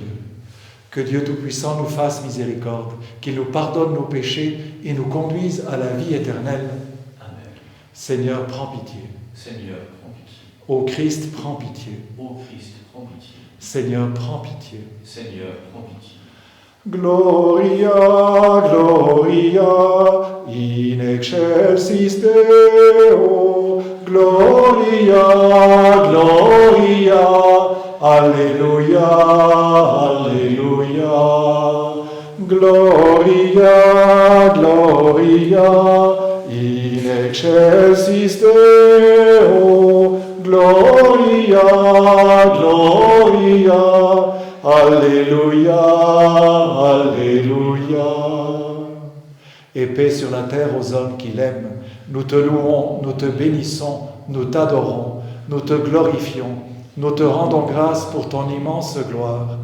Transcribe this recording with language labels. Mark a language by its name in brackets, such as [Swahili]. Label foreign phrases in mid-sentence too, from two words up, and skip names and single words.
[French] Que Dieu Tout-Puissant nous fasse miséricorde, qu'il nous pardonne nos péchés et nous conduise à la vie éternelle. Amen. Seigneur, prends pitié. Seigneur, prends pitié. Ô Christ, prends pitié. Ô Christ, prends pitié. Seigneur, prends pitié. Seigneur, prends pitié. [Latin] Gloria, Gloria, in excelsis Deo, Gloria, Gloria, Alleluia, Alleluia, Gloria, Gloria, in excelsis Deo, Gloria, Gloria, [French] Alléluia, Alléluia. Et paix sur la terre aux hommes qui l'aiment. Nous te louons, nous te bénissons, nous t'adorons, nous te glorifions, nous te rendons grâce pour ton immense gloire.